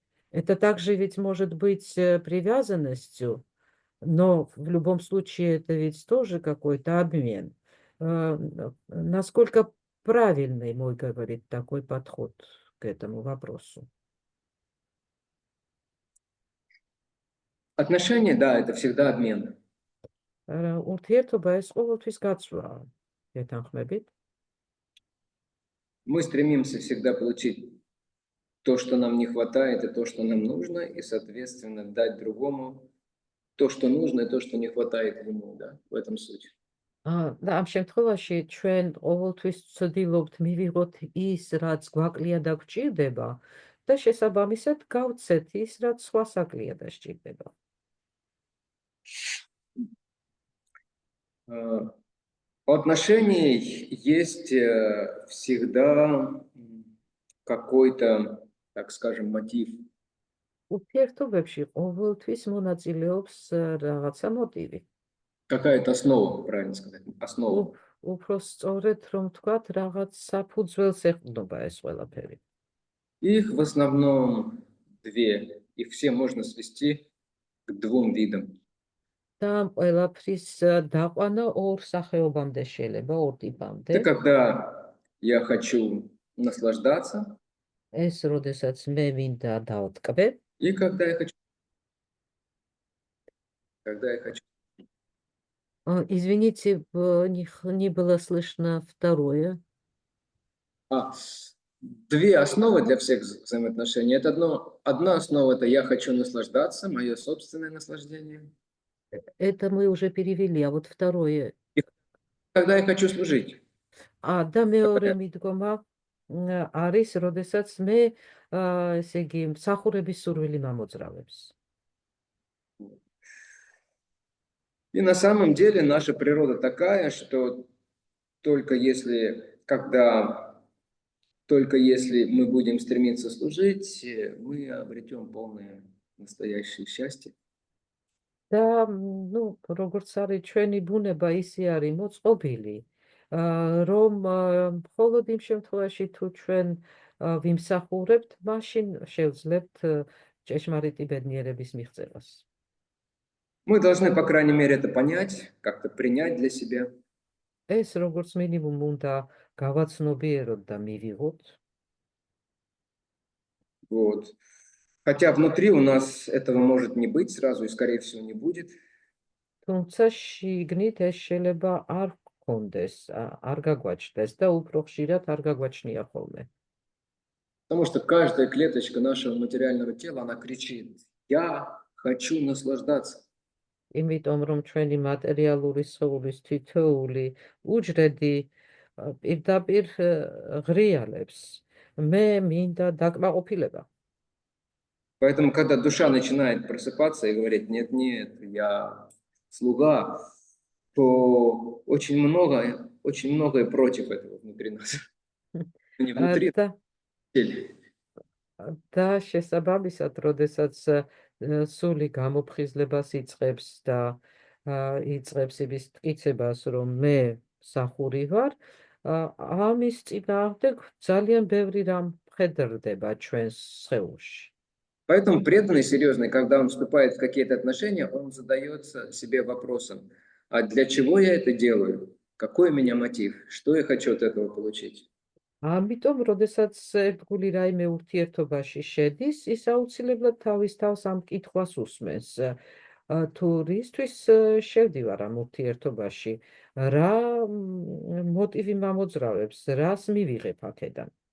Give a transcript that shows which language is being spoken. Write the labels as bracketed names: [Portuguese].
[Russian] Это также ведь может быть привязанностью, но в любом случае это ведь тоже какой-то обмен. Насколько правильный, мой говорит, такой подход к этому вопросу? Отношения, да, это всегда обмен. [Georgian] ურთიერთობა ეს ყოველთვის გაცვლაა. ეთანხმებით? [Russian] Мы стремимся всегда получить то, что нам не хватает, и то, что нам нужно, и, соответственно, дать другому то, что нужно, и то, что не хватает ему, да, в этом суть. [Georgian] და ამ შემთხვევაში ჩვენ ყოველთვის ვცდილობთ მივიღოთ ის, რაც გვაკლია და გვჭირდება და შესაბამისად გავცეთ ის, რაც სხვას აკლია და სჭირდება. [Russian] У отношений есть всегда какой-то, так скажем, мотив. [Georgian] ურთიერთობებში ყოველთვის მონაწილეობს რაღაცა მოტივი. [Russian] Какая-то основа, правильно сказать, основа. [Georgian] უფრო სწორედ რომ ვთქვათ, რაღაც საფუძველს ეყრდნობა ეს ყველაფერი. [Russian] Их в основном две. Их все можно свести к двум видам. [Georgian] და ამ ყველაფრის დაყვანა ორ სახეობამდე შეიძლება, ორ ტიპამდე. [Russian] Это когда я хочу наслаждаться, [Georgian] ეს როდესაც მე მინდა დავტკბე, [Russian] и когда я хочу. Извините, не было слышно второе. Две основы для всех взаимоотношений. Это одна основа — это я хочу наслаждаться, мое собственное наслаждение. Это мы уже перевели, а вот второе. Когда я хочу служить. [Georgian] და მეორე მიდგომა არის, როდესაც მე ესე იგი მსახურების სურვილი მომოძრავებს. [Russian] И на самом деле наша природа такая, что только если мы будем стремиться служить, мы обретем полное настоящее счастье. [Georgian] და ну, როგორც არის ჩვენი ბუნება, ისე არის მოწყობილი, რომ მხოლოდ იმ შემთხვევაში თუ ჩვენ ვიმსახურებთ, მაშინ შევძლებთ ჭეშმარიტი ბედნიერების მიღწევას. [Russian] Мы должны, по крайней мере, это понять, как-то принять для себя. [Georgian] ეს როგორც მინიმუმ უნდა გავაცნობიეროთ და მივიღოთ. [Russian] Вот. Хотя внутри у нас этого может не быть сразу и, скорее всего, не будет. [Georgian] თუმცა შიგნით ეს შეიძლება არ გქონდეს, არ გაგვაჩნდეს და უფრო ხშირად არ გაგვაჩნია ხოლმე. [Russian] Потому что каждая клеточка нашего материального тела, она кричит: я хочу наслаждаться. [Georgian] იმიტომ რომ ჩვენი მატერიალური სხეულის თითოეული უჯრედი პირდაპირ ღრიალებს. მე მინდა დაკმაყოფილება. [Russian] Поэтому, когда душа начинает просыпаться и говорить, нет, я слуга, то очень многое против этого внутри нас. Не внутри, [Georgian] და [Russian] а в теле. [Georgian] და შესაბამისად, როდესაც სული გამოფხიზლებას იწყებს და იწყებს იმის მტკიცებას, რომ მე მსახური ვარ, ამის წინააღმდეგ ძალიან ბევრი რამ მხედრდება ჩვენს სხეულში. [Russian] Поэтому преданный, серьезный, когда он вступает в какие-то отношения, он задается себе вопросом, а для чего я это делаю? Какой у меня мотив? Что я хочу от этого получить? [Georgian] ამიტომ, როდესაც ერთგული რაიმე ურთიერთობაში შედის, ის აუცილებლად თავის თავს ამ კითხვას усმენს. თუ რისთვის შევდივარ ამ ურთიერთობაში, რა მოტივი მომოძრავებს, რას მივიღებ აქედან.